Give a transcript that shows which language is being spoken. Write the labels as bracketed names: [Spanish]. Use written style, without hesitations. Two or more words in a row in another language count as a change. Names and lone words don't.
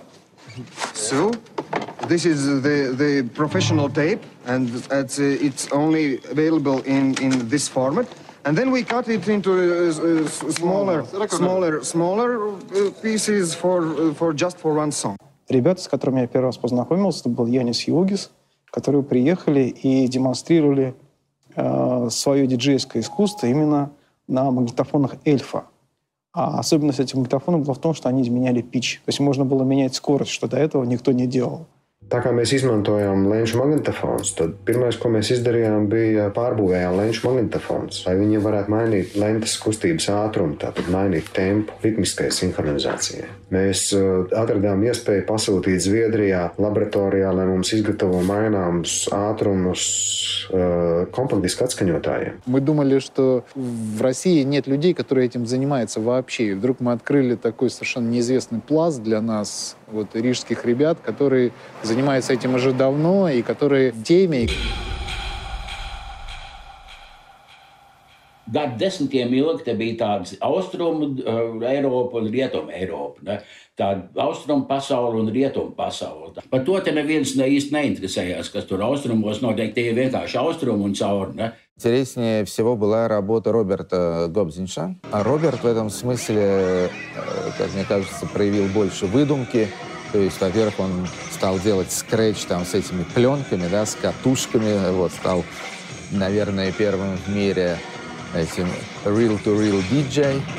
[English] So this is the professional tape, and it's only available in this format. And then we cut it into smaller pieces just for one song. [Russian] Ребята, с которыми я первый раз познакомился, это был Янис Югис, которые приехали и демонстрировали свое диджейское искусство именно на магнитофонах «Эльфа». А особенность этих магнитофонов была в том, что они изменяли pitch. То есть можно было менять скорость, что до этого никто не делал. [Latvian] Tā kā mēs izmantojām lenču magnetofons, tad pirmais, ko mēs izdarījām, bija pārbūvējām lenču magnetofons, lai viņi varētu mainīt lentes kustības ātrumu, tātad mainīt tempu ritmiskai sinhronizācijai. Mēs atradām iespēju pasūtīt Zviedrijā laboratorijā, lai mums izgatavo maināmus ātrumus [Russian] компакт-диск отсканётаем. Мы думали, что в России нет людей, которые этим занимаются вообще. И вдруг мы открыли такой совершенно неизвестный пласт для нас, вот, рижских ребят, которые занимаются этим уже давно и которые в теме. [Latvian] Gadu desmitiem ilgi te bija tādas austrumu Eiropa un rietumu Eiropa. Ne? Tāda austrumu pasaule un rietumu pasaule. Par to te neviens īsti neinteresējās, kas tur austrumos notiek, tie vienkārši austrumu un cauri. Ne? [Russian] Интереснее всего была работа Роберта Гобзинша. А Роберт в этом смысле, как мне кажется, проявил больше выдумки. То есть, во-первых, он стал делать скретч там с этими пленками, да, с катушками. Вот, стал, наверное, первым в мире этим [English] real-to-real DJ.